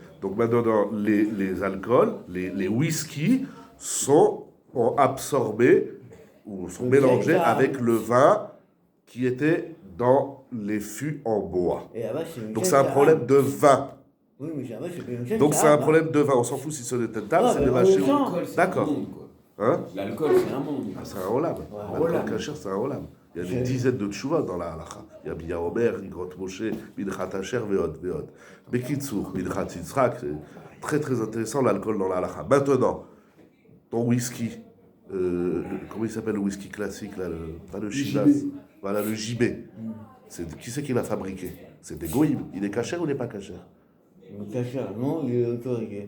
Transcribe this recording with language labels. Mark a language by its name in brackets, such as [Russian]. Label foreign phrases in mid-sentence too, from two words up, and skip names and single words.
[French] Donc maintenant, les alcools, les whiskies ont absorbé ou sont mélangés avec le vin qui était dans les fûts en bois. Donc c'est un problème de vin. Oui, mais c'est donc c'est un problème de vin. On s'en fout si c'est des tentables, c'est des machines. D'accord. Hein? L'alcool, c'est un monde. Ah, c'est un olam. L'alcool cachère, c'est un olam. Il y a des dizaines de tchouva dans la halakha. Il y a Bia Omer, Igrot Moshe, Midchat Asher, Veod. Bekitsour, Midchat Yitzhak. C'est très très intéressant l'alcool dans la halakha. Maintenant, ton whisky, comment il s'appelle le whisky classique là, pas le Chivas. Voilà, le JB. Qui c'est qui l'a fabriqué? C'est des goïms. Il est cachère ou il n'est pas cachère? Cachère, non, il est autorisé.